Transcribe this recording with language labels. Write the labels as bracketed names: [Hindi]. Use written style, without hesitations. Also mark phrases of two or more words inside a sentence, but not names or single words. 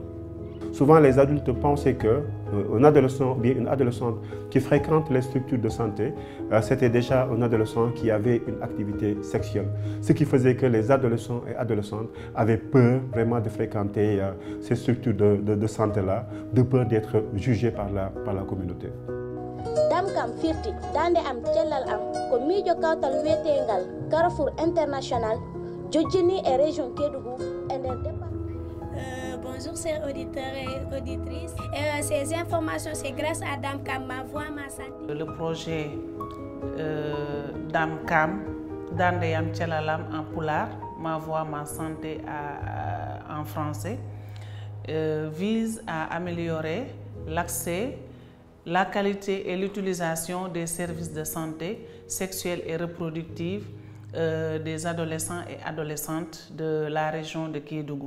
[French] Souvent, les adultes pensaient qu'un adolescent, bien une adolescente qui fréquente les structures de santé, c'était déjà un adolescent qui avait une activité sexuelle. Ce qui faisait que les adolescents et adolescentes avaient peur vraiment de fréquenter ces structures de santé-là, de peur d'être jugés par la communauté. [Fula] Damkam firti dande am cellal am ko miijo kawtal wetengal Carrefour International jojjini e région Kédougou et nder département. [French] Bonjour chers auditeurs et auditrices. Ces informations, c'est grâce à Damkam, ma voix, ma santé. Le projet Damkam, Dandeyam Tchalalam en Pulaar, ma voix, ma santé en français, vise à améliorer l'accès, la qualité et l'utilisation des services de santé sexuelle et reproductive des adolescents et adolescentes de la région de Kédougou.